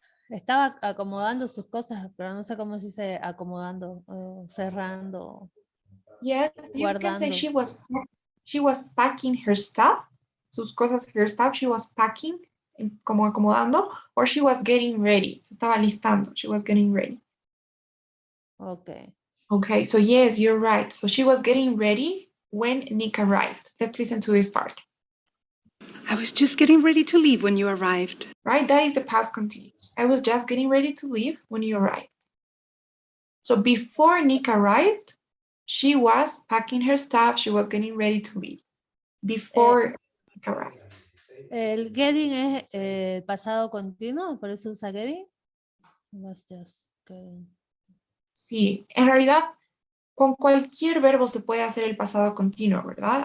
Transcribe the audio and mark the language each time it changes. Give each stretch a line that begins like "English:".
Spanish: Estaba acomodando sus cosas, pero no sé cómo se dice acomodando, cerrando,
English: Yes, you can say
Spanish: guardando.
English: she was packing her stuff,
Spanish: sus cosas,
English: her stuff, she was packing,
Spanish: como acomodando,
English: or she was getting ready,
Spanish: se estaba listando,
English: she was getting ready. Okay. Okay, so yes, you're right. So she was getting ready when Nick arrived. Let's listen to this part. I was just getting ready to leave when you arrived. Right, that is the past continuous. I was just getting ready to leave when you arrived. So before Nick arrived, she was packing her stuff, she was getting ready to leave. Before Nick arrived.
Spanish: El getting es el pasado continuo, por eso usa getting.
English: Was just getting.
Spanish: Sí, en realidad con cualquier verbo se puede hacer el pasado continuo, ¿verdad?